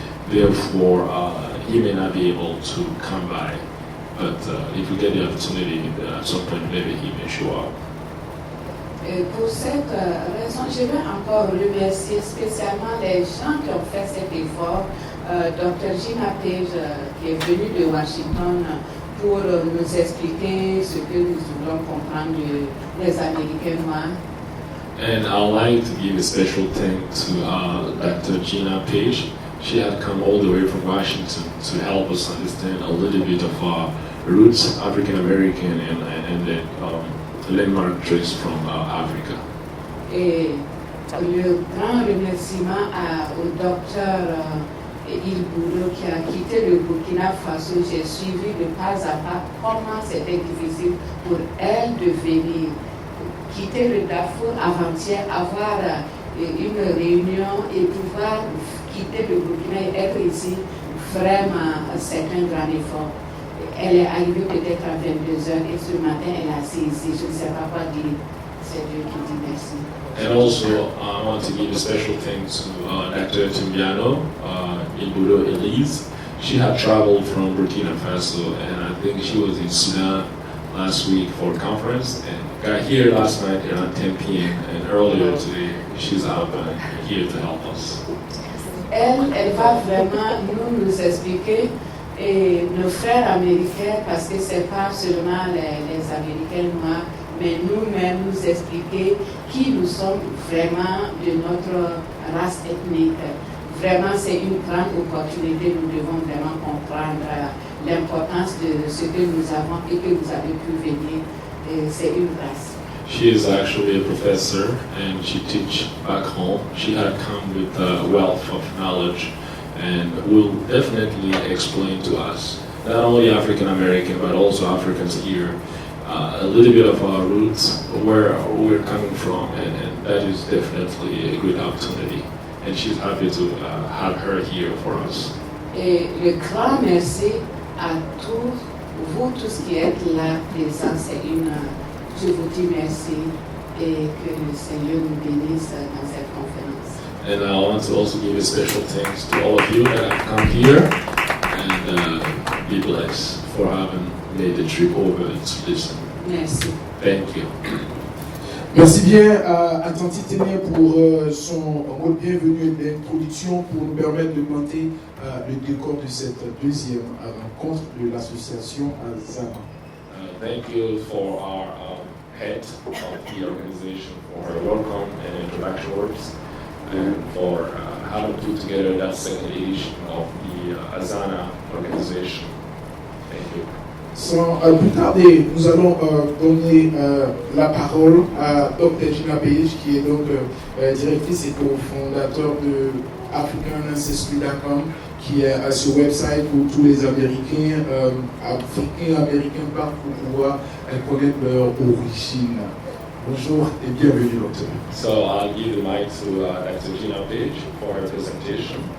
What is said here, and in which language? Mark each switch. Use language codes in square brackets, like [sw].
[en] Therefore, he may not be able to come by, but if we get the opportunity at some point, maybe he may show up. [fr] Et pour cette raison, je veux encore remercier spécialement les gens qui ont fait cet effort. Dr. Gina Page, qui est venue de Washington pour nous expliquer ce que nous voulons comprendre des Américains noirs. [en] And I'd like to give a special thanks to Dr. Gina Page. She had come all the way from Washington to help us understand a little bit of our roots, African American, and the landmark traits from Africa. [fr] Et le grand remerciement au docteur Iboulo qui a quitté le Burkina Faso. J'ai suivi de pas à pas comment c'était difficile pour elle de venir quitter le Darfour avant-hier, avoir une réunion et pouvoir quitter le Burkina et être ici. Vraiment, c'est un grand effort. Elle est arrivée peut-être à 22h et ce matin elle a saisi. Je ne sais pas quoi dire. C'est Dieu qui dit merci. [en] And also, I want to give a special thanks to Dr. Timbiano, Iboulo Elise. She had traveled from Burkina Faso, and I think she was in Sudan last week for a conference, and got here last night around 10 p.m. And earlier today, she's out here to help us. [fr] Elle va vraiment nous expliquer et nos frères américains, parce que ce n'est pas seulement les Américains noirs, mais nous-mêmes nous expliquer qui nous sommes vraiment de notre race ethnique. Vraiment, c'est une grande opportunité. Nous devons vraiment comprendre l'importance de ce que nous avons et que vous avez pu venir. C'est une grâce. [en] She is actually a professor and she teaches back home. She had come with a wealth of knowledge and will definitely explain to us, not only African American but also Africans here, a little bit of our roots, where we're coming from, and that is definitely a good opportunity. And she's happy to have her here for us. [fr] Et le grand merci à tous, vous tous qui êtes là présents, je vous dis merci et que le Seigneur nous bénisse dans cette conférence. [en] And I want to also give a special thanks to all of you that have come here, and be blessed for having made the trip over to listen. [fr] Merci. [en] Thank you. [fr] Merci bien à Tanti Téné pour son mot de bienvenue et d'introduction pour nous permettre de monter le décor de cette deuxième rencontre de l'association Azana. [en] Thank you for our head of the organization for her welcome and introduction words, and for having put together that second edition of the Azana organization. Thank you. [fr] Sans plus tarder, nous allons donner la parole à Dr. Gina Page, qui est donc directrice et cofondateur de AfricanAncestry.com, qui est ce website où tous les Américains, Africains-Américains partent pour pouvoir connaître leur origine. Bonjour et bienvenue, docteur. [en] So I'll give the mic to Dr. Gina Page for her presentation.